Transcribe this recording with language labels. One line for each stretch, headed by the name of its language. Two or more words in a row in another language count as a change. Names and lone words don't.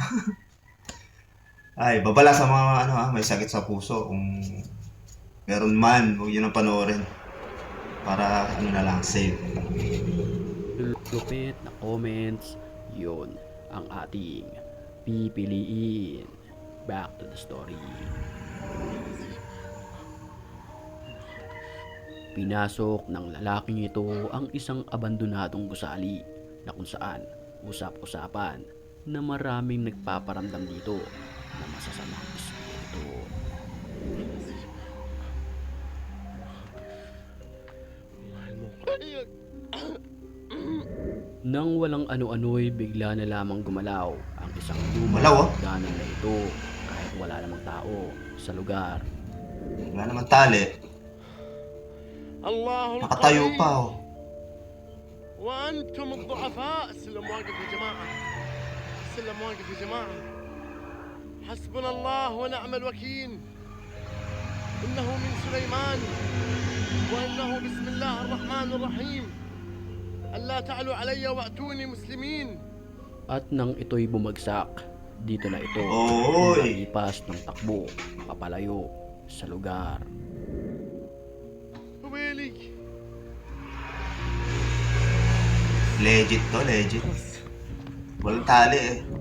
Filipino: Ay, babala sa mga may sakit sa puso. Kung meron man, huwag yun ang panoorin. Para na lang, safe. Lupit na comments, yun ang ating pipiliin.
English: Back to the story.
Filipino: Pinasok ng lalaking ito ang isang abandonadong gusali na kung saan usap-usapan na maraming nagpaparamdam dito na masasamang espiritu. Nang walang ano-ano'y bigla na lamang gumalaw ang isang Malaw, oh. lumang hagdanan na ito kahit wala namang tao sa lugar. Wala naman tali.
Arabic: الله
Filipino: Nakatayo
Arabic: القوي
Filipino: pa, oh.
Arabic: وانتم الضعفاء. السلم واقف يا جماعه، السلم واقف يا جماعه. حسبنا الله ونعم الوكيل. انه من سليمان وانه بسم الله الرحمن الرحيم. الا تعلوا علي واتوني مسلمين.
Filipino: At nang ito'y bumagsak, dito na ito Oy! nalipas ng takbo papalayo sa lugar.
Arabic: ويلي
Filipino: Legit to, legit. Walang tali eh.